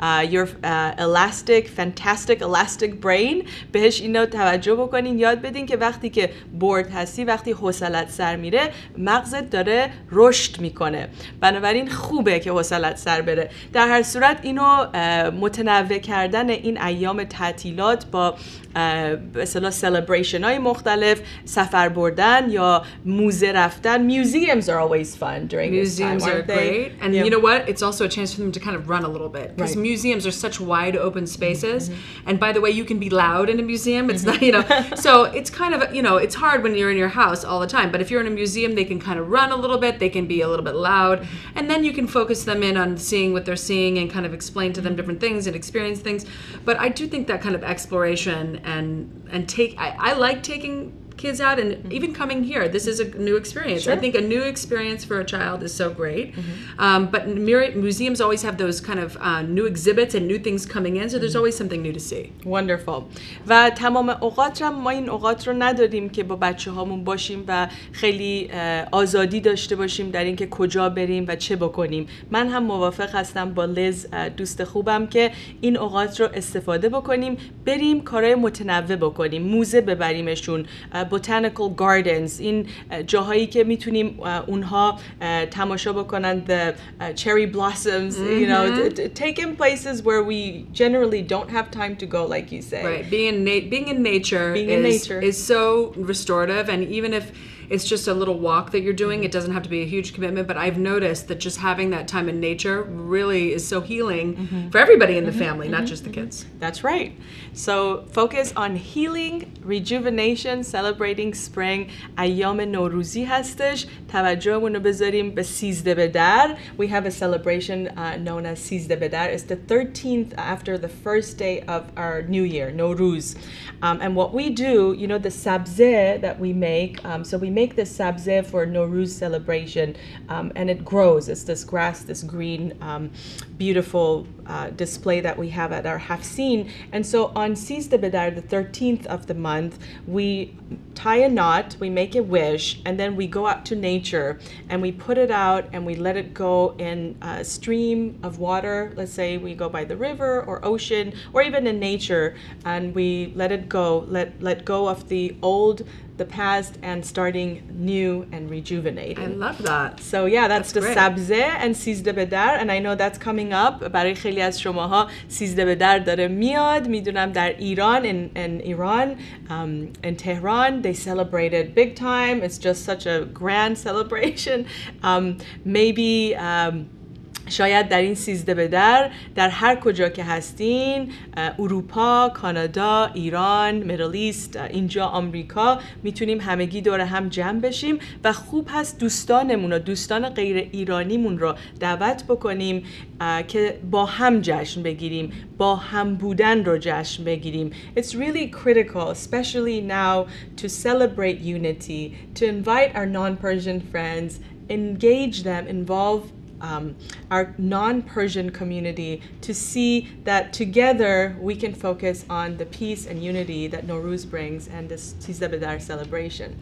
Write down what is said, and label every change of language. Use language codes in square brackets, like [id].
[en] Your elastic, fantastic elastic brain، [fa] بهش اینو توجه بکنین، یاد بدین که وقتی که bored هستی، وقتی حوصلت سر میره، مغزت داره رشد میکنه. بنابراین خوبه که حوصلت سر بره. در هر صورت اینو متنوع کردن این ایام تعطیلات با به اصطلاح سلبریشن های مختلف، سفر بردن یا موزه رفتن. [en] Museums are always fun during this time. Museums are great. And you know what? It's also a chance for them to kind of run a little bit, because museums are such wide open spaces. And by the way, you can be loud in a museum. It's not, so it's kind of, it's hard when you're in your house all the time. But if you're in a museum, they can kind of run a little bit. They can be a little bit loud. And then you can focus them in on seeing what they're seeing and kind of explain to them different things and experience things. But I do think that kind of exploration and I like taking kids out, and even coming here, this is a new experience. Sure. I think a new experience for a child is so great. But museums always have those kind of new exhibits and new things coming in, so there's always something new to see. Wonderful. [fa] و تمام اوقات هم ما این اوقات رو نداریم که با بچه هامون باشیم و خیلی آزادی داشته باشیم در اینکه کجا بریم و چه بکنیم. من هم موافق هستم با لیز، دوست خوبم، که این اوقات رو استفاده بکنیم، بریم کارهای متنوع بکنیم، موزه ببریمشون، botanical gardens، این جاهایی که میتونیم اونها تماشا بکنن [en] the cherry blossoms, take in places where we generally don't have time to go, like you say. Right, being in nature is so restorative, and even if it's just a little walk that you're doing, it doesn't have to be a huge commitment, but I've noticed that just having that time in nature really is so healing for everybody in the family, not just the kids. That's right. So focus on healing, rejuvenation, celebrating spring. [fa] ایام نوروزی هستش. توجهمون رو بذاریم به 13 بدر. [en] We have a celebration known as 13 بدر. It's the 13th after the first day of our new year, Nowrouz. And what we do, the sabze that we make, so we make this sabze for Nowrouz celebration, and it grows. It's this grass, this green, beautiful display that we have at our Hafsin. And so on 13 Bedar, the 13th of the month, we tie a knot, we make a wish, and then we go out to nature and we put it out and we let it go in a stream of water. Let's say we go by the river or ocean or even in nature, and we let it go, let go of the old, the past, and starting new and rejuvenating. I love that. So yeah, that's the great. sabze and 13 Bedar, and I know that's coming up. [fa] برای خیلی از شماها 13 بدر داره میاد. میدونم در ایران, [en] in Iran, in Tehran, they celebrate it big time. It's just such a grand celebration. [fa] Maybe شاید در این 13 بدر در هر کجا که هستین، اروپا، کانادا، ایران، میدل ایست، اینجا آمریکا، میتونیم همگی دور هم جمع بشیم و خوب هست دوستانمون و دوستان غیر ایرانیمون رو دعوت بکنیم که با هم جشن بگیریم، با هم بودن رو جشن بگیریم. [en] It's really critical, especially now, to celebrate unity, to invite our non-Persian friends, engage them, involve our non-Persian community to see that together we can focus on the peace and unity that Nowrouz brings and this 13 Bedar celebration.